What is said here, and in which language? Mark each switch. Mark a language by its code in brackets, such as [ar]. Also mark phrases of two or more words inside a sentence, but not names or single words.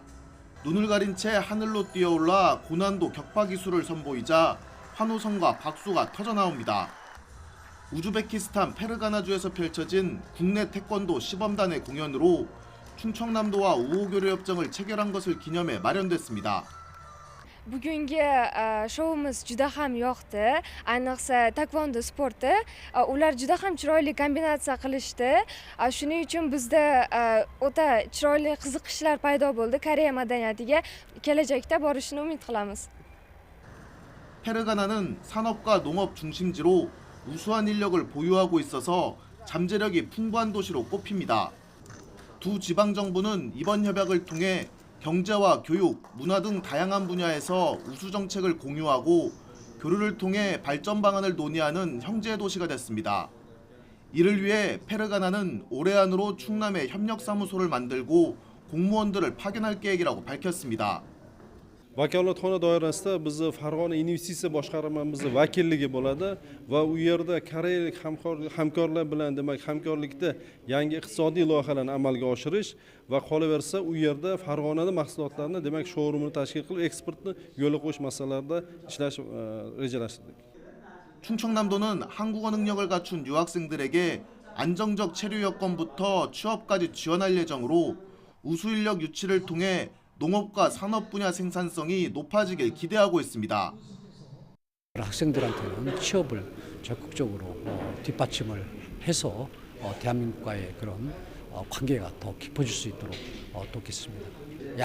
[ko] 눈을 가린 채 하늘로 뛰어올라 고난도 격파 기술을 선보이자 환호성과 박수가 터져나옵니다. 우즈베키스탄 페르가나주에서 펼쳐진 국내 태권도 시범단의 공연으로 충청남도와 우호교류협정을 체결한 것을 기념해 마련됐습니다. [uz] Bugungi showimiz juda ham yoqdi. Ayniqsa taekwondo sporti. Ular juda ham chiroyli kombinatsiya qilishdi. Shuning uchun bizda o'ta chiroyli qiziqishlar paydo bo'ldi. Koreya madaniyatiga kelajakda borishni umid qilamiz. [ko] 페르가나는 산업과 농업 중심지로 우수한 인력을 보유하고 있어서 잠재력이 풍부한 도시로 꼽힙니다. 두 지방 정부는 이번 협약을 통해 경제와 교육, 문화 등 다양한 분야에서 우수 정책을 공유하고 교류를 통해 발전 방안을 논의하는 형제 도시가 됐습니다. 이를 위해 페르가나는 올해 안으로 충남에 협력사무소를 만들고 공무원들을 파견할 계획이라고 밝혔습니다. [uz] vakolatxona doirasida bizni Farg'ona investitsiya boshqarmamizni vakilligi bo'ladi va u yerda koreyalik hamkorlar bilan demak hamkorlikda yangi iqtisodiy loyihalarni amalga oshirish va qolaversa u yerda Farg'onada mahsulotlarni demak showroomini tashkil qilib eksportni yo'lga qo'yish masalalarida ishlash rejalashtirdik. [ko] 충청남도는 한국어 능력을 갖춘 유학생들에게 안정적 체류 여건부터 취업까지 지원할 예정으로 우수 인력 유치를 통해 농업과 산업 분야 생산성이 높아지길 기대하고 있습니다. 학생들한테는 취업을 적극적으로 뒷받침을 해서 대한민국과의 그런 관계가 더 깊어질 수 있도록 돕겠습니다.